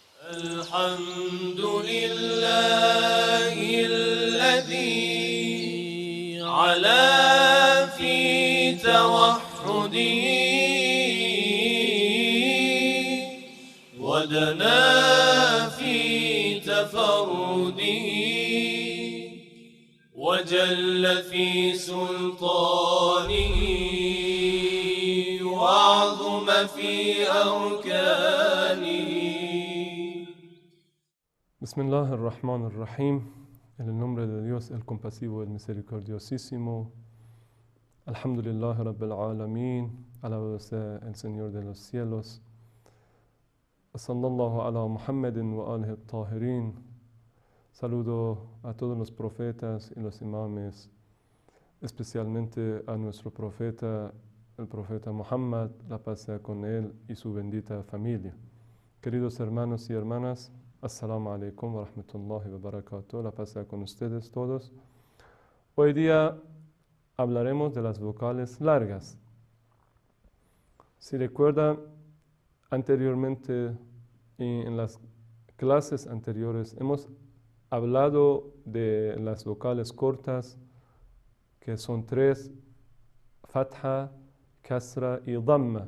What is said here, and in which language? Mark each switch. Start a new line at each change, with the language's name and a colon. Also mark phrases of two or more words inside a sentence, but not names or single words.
Arabic: الحمد لله الذي علا في توحده ودنا في تفرده وجل في سلطانه وعظم في أركانه. بسم الله الرحمن الرحيم,
Spanish: en el nombre de Dios el compasivo, el misericordiosísimo.
Arabic: الحمد لله رب العالمين,
Spanish: alabado sea el Señor de los cielos.
Arabic: صلى الله على محمد وآله الطاهرين.
Spanish: Saludo a todos los profetas y los imames, especialmente a nuestro profeta, el profeta Muhammad, la paz sea con él y su bendita familia. Queridos hermanos y hermanas,
Arabic: السلام عليكم ورحمة الله وبركاته.
Spanish: La paz sea con ustedes todos. Hoy día hablaremos de las vocales largas. Si recuerdan, anteriormente y en las clases anteriores hemos hablado de las vocales cortas, que son tres: fatha, kasra y dhamma.